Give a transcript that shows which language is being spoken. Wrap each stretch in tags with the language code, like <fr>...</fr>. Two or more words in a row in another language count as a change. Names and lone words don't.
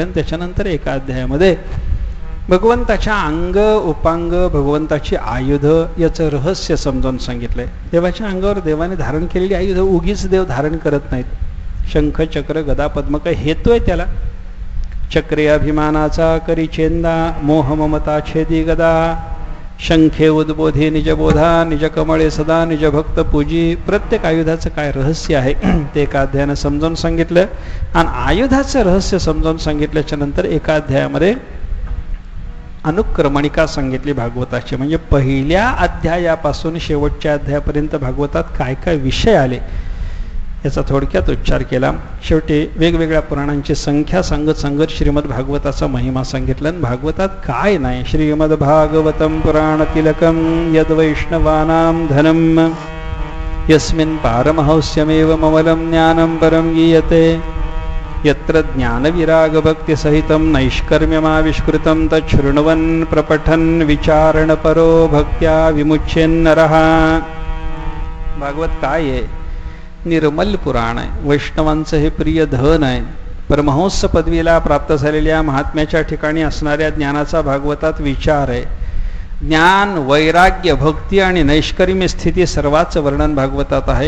<mr>आणि त्याच्यानंतर एका अध्यायामध्ये भगवंताच्या अंग उपांग, भगवंताची आयुध याचं रहस्य समजावून सांगितलंय. देवाच्या अंगावर देवाने धारण केलेली आयुध उगीच देव धारण करत नाहीत. शंख, चक्र, गदा, पद्म, काय हेतू आहे त्याला. चक्रे अभिमानाचा करी चेंदा, मोह ममता छेदी गदा, शंखे उद्बोधे निजबोधा, निज कमळे सदा निज भक्त पूजी. प्रत्येक आयुधाचं काय रहस्य आहे ते एका अध्यायानं समजावून सांगितलं. आणि आयुधाचं रहस्य समजावून सांगितल्याच्या नंतर एका अध्यायामध्ये अनुक्रमणिका सांगितली भागवताची. म्हणजे पहिल्या अध्यायापासून शेवटच्या अध्यायापर्यंत भागवतात काय काय विषय आले याचा थोडक्यात उच्चार केला. शेवटी वेगवेगळ्या पुराणांची संख्या सांगत सांगत श्रीमद भागवताचा महिमा सांगितला. आणि भागवतात काय नाही.</mr> <sa>श्रीमद भागवतम पुराण तिलकम यद्वैष्णवानां धनम यस्मिन् पारमहंस्यमेव ममलं ज्ञानं परं गीयते यत्र ज्ञानविरागभक्तिसहितं नैष्कर्म्यमाविष्कृतं तच्छृण्वन् प्रपठन् विचारणपरो भक्त्या विमुच्येन्नरः.</sa> <mr>भागवत काय आहे? निर्मल पुराण आहे. वैष्णवांचं हे प्रिय धन आहे. परमहंस पदवीला प्राप्त झालेल्या महात्म्याच्या ठिकाणी असणाऱ्या ज्ञानाचा भागवतात विचार आहे. ज्ञान, वैराग्य, भक्ती आणि नैष्कर्म्य स्थिती सर्वांचं वर्णन भागवतात आहे.</mr>